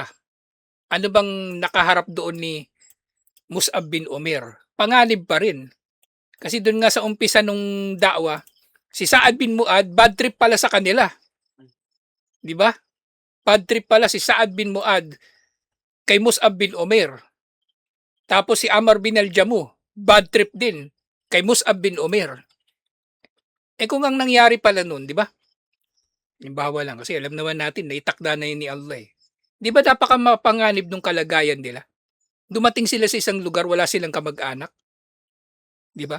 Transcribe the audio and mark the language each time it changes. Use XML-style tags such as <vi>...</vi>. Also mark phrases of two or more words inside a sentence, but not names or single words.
<tl>Ano bang nakaharap doon ni Mus'ab bin Umair? Panganib pa rin. Kasi doon nga sa umpisa nung da'wa, si Sa'ad bin Mu'ad,</tl> <en>bad trip</en> <tl>pala sa kanila. 'Di ba?</tl> <en>Bad trip</en> <tl>pala si Sa'ad bin Mu'ad kay Mus'ab bin Umair. Tapos si Amr bin al-Jamuh,</tl> <en>bad trip</en> <tl>din kay Mus'ab bin Umair. Eh kung ang nangyari pala noon, 'di ba? Halimbawa lang kasi alam naman natin na itakda na yun ni Allah eh. 'Di ba napakamapanganib nung kalagayan nila? Dumating sila sa isang lugar wala silang kamag-anak, 'di ba?</tl>